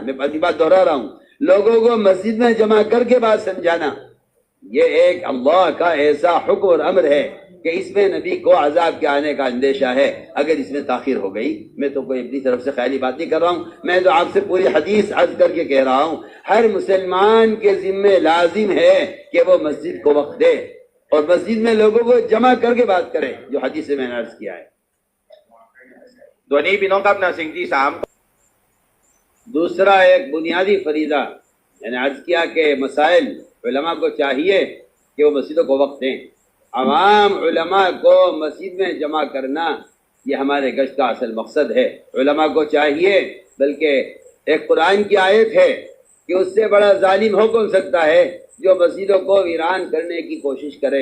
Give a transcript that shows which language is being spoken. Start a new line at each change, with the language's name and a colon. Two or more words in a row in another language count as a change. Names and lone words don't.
Urdu: میں اپنی بات دہرا رہا ہوں، لوگوں کو مسجد میں جمع کر کے بات سمجھانا، یہ ایک اللہ کا ایسا حکم اور امر ہے کہ اس میں نبی کو عذاب کے آنے کا اندیشہ ہے اگر اس میں تاخیر ہو گئی. میں تو کوئی اپنی طرف سے خیالی بات نہیں کر رہا ہوں، میں تو آپ سے پوری حدیث عرض کر کے کہہ رہا ہوں. ہر مسلمان کے ذمے لازم ہے کہ وہ مسجد کو وقت دے اور مسجد میں لوگوں کو جمع کر کے بات کرے، جو حدیث سے میں نے عرض کیا ہے.
Thai: ตัวนี้พี่น้องครับนะสิ่งที่สาม
Urdu: دوسرا ایک بنیادی فریضہ میں نے عرض کیا کہ مسائل علماء کو چاہیے کہ وہ مسجدوں کو وقت دیں. عوام علماء کو مسجد میں جمع کرنا یہ ہمارے گشت کا اصل مقصد ہے. علماء کو چاہیے، بلکہ ایک قرآن کی آیت ہے کہ اس سے بڑا ظالم ہو کون سکتا ہے جو مسجدوں کو ویران کرنے کی کوشش کرے.